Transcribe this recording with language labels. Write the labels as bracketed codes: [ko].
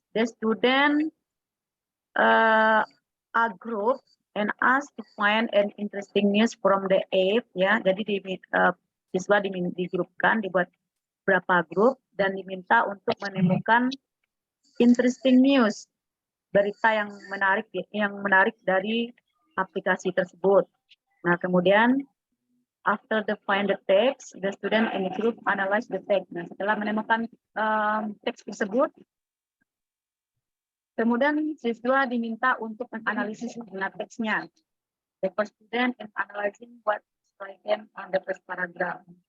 [en] The student a group and ask to find an interesting news from the app ya. [id] Jadi siswa digrupkan, dibuat berapa grup dan diminta untuk menemukan [en] interesting news, [id] berita yang menarik dari aplikasi tersebut. Nah, kemudian [en] after the find the text, the student in the group analyze the text. [id] Nah, setelah menemukan teks tersebut, kemudian siswa diminta untuk menganalisis teksnya. [en] The first student is analyzing what is written on the first paragraph.